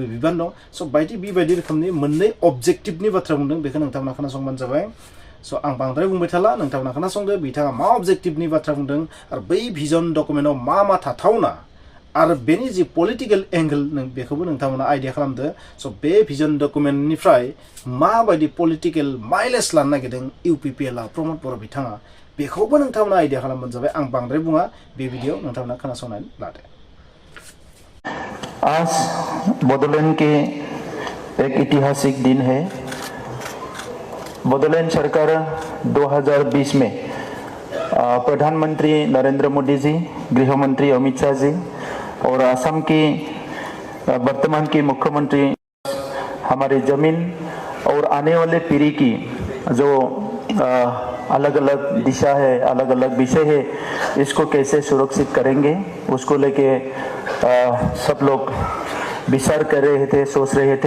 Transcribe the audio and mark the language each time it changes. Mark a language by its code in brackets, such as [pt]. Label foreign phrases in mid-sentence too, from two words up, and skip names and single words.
[brx] बिबान दं स' बेबायदि रोखोमनि मोननै अबजेक्टिभनि बाथ्रा बुंदों बेखौ नोंथांमोना खोनासंबानो जाबाय स' आं बांद्राय बुंबाय थाला नोंथांमोना खोनासंदो बिथाङा मा अबजेक्टिभनि बाथ्रा बुंदों आरो बै [en] vision document [brx] मा थाथावना आरो बेनि जि [en] political angle [brx] बेखौबो नोंथांमोना आइडिया खालामदो स' बे [en] vision document [brx] माबायदि [en] political mileage [brx] लानो नागिरदों इउपिपिएलआ प्रमोद बर' बिथाङा बेखौबो नोंथांमोना आइडिया खालामबानो जाबाय आं बांद्राय बुङा बे भिडिअ नोंथांमोना खोनासंनानै लादो। [hi] आज बोडोलैंड के एक ऐतिहासिक दिन है। बोडोलैंड सरकार 2020 में प्रधानमंत्री नरेंद्र मोदी जी, गृह मंत्री अमित शाह जी और असम की वर्तमान की मुख्यमंत्री हमारी जमीन और आने वाले पीढ़ी की जो अलग अलग दिशा है, अलग अलग विषय है, इसको कैसे सुरक्षित करेंगे उसको लेके सब लोग विचार कर रहे थे, सोच रहे थे।